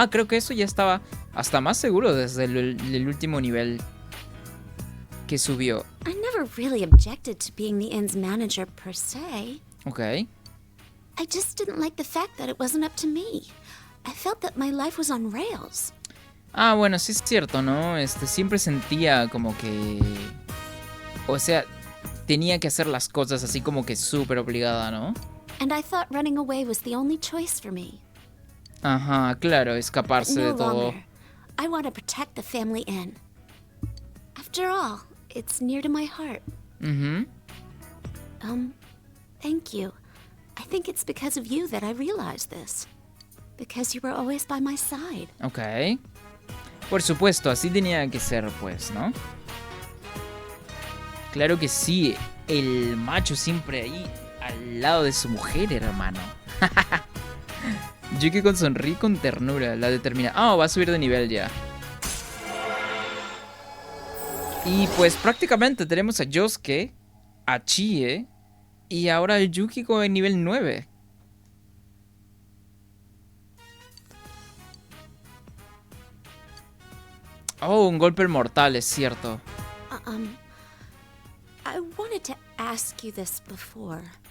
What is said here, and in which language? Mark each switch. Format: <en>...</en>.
<es>Ah, creo que eso ya estaba hasta más seguro desde el último nivel que subió.</es> <en>I never really objected to being the inn's manager per se. Ok. I just didn't like the fact that it wasn't up to me. I felt that my life was on rails.</en> <es>Ah, bueno, sí es cierto, ¿no? Siempre sentía como que... O sea, tenía que hacer las cosas así como que súper obligada, ¿no?</es> <en>And I thought running away was the only choice for me.</en> <es>Ajá, claro, escaparse</es> <en>No</en> <es>de todo.</es> <en>longer. I want to protect the family inn. After all, it's near to my heart. Mhm. Thank you. I think it's because of you that I realized this. Because you were always by my side. Ok.</en> <es>Por supuesto, así tenía que ser, pues, ¿no? Claro que sí, el macho siempre ahí al lado de su mujer, hermano. Yukiko sonríe con ternura. La determina. Ah, va a subir de nivel ya. Y pues prácticamente tenemos a Yosuke, a Chie y ahora el Yukiko en nivel 9. Oh, un golpe mortal, es cierto.</es> <en>I wanted to ask you this before.</en>